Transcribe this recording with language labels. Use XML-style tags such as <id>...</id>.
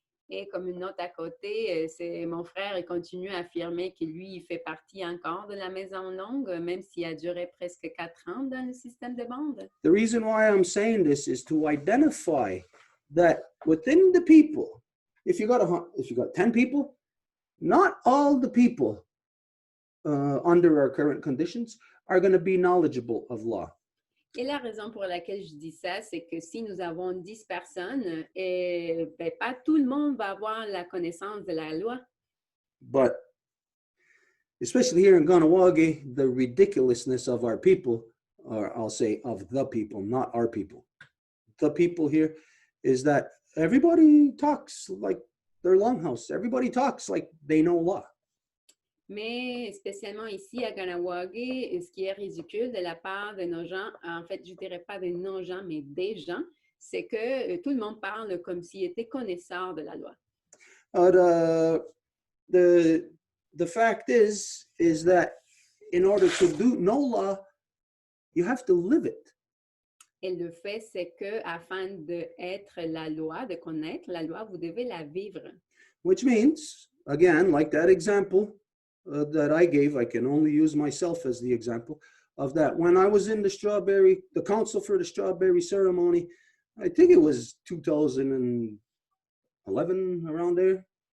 <fr>Et comme une note à côté, c'est mon frère il continue à affirmer que lui, il fait partie encore de la Maison Longue, même s'il a duré presque 4 ans dans le système de bande.</fr> <en>The reason why I'm saying this is to identify that within the people, if you got 10 people, not all the people under our current conditions are going to be knowledgeable of law.</en> <fr>Et la raison pour laquelle je dis ça, c'est que si nous avons 10 personnes, ben, pas tout le monde va avoir la connaissance de la loi.</fr> <en>But especially here in Ganawagi, the ridiculousness of our people, or I'll say of the people, not our people. The people here is that everybody talks like they're Longhouse. Everybody talks like they know law.</en> <fr>Mais spécialement ici à Ganawagi, ce qui est ridicule de la part de nos gens, en fait, je ne dirais pas de nos gens, mais des gens, c'est que tout le monde parle comme s'ils étaient connaisseurs de la loi.</fr> <en>The fact is that in order to know law, you have to live it.</en> <fr>Et le fait, c'est que afin d'être la loi, de connaître la loi, vous devez la vivre.</fr> <en>Which means, again, like that example that I gave, I can only use myself as the example of that. When I was in the council for the strawberry ceremony, I think it was 2011, around there.</en>